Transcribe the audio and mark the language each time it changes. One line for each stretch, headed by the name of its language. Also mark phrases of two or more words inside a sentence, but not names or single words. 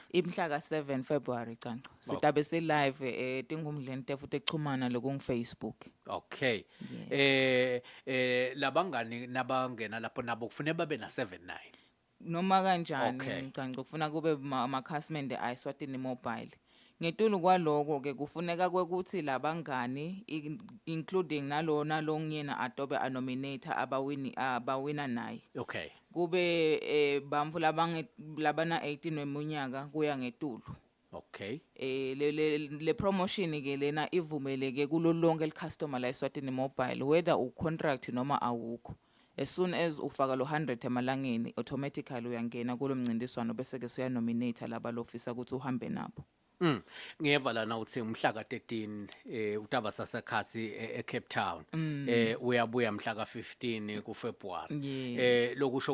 Swati: Imhla ka7 February Canco. Sitabe se live tingumdleni futhi echumana Facebook. Okay. Labangani nabangena lapho nabo kufanele babe na 79. Noma kanjani Okay. Canco kufuna kube amakhasimende ayiSwatini Mobile. Ngetulu kwaloko ke kufuneka kwekuthi labangani including nalona longiyena Adobe anominator abawina naye. Okay. Kube bamfu labana 18 weminyaka kuya ngetulu. Okay. Le promotion ke lena ivumeleke kulo lonke customer la eSwatini Mobile
English: whether u contract
Swati: noma awukho.
English: As soon as
Swati: ufaka lo 100 emalangeni automatically uyangena kulo mncintiswano bese ke suya nominate laba lofisa ukuthi uhambe nabo. Ngiyeva lana uthi umhla ka13 utaba sasekhathi eCape Town uyabuya mhla ka15 kuFebruary lokusho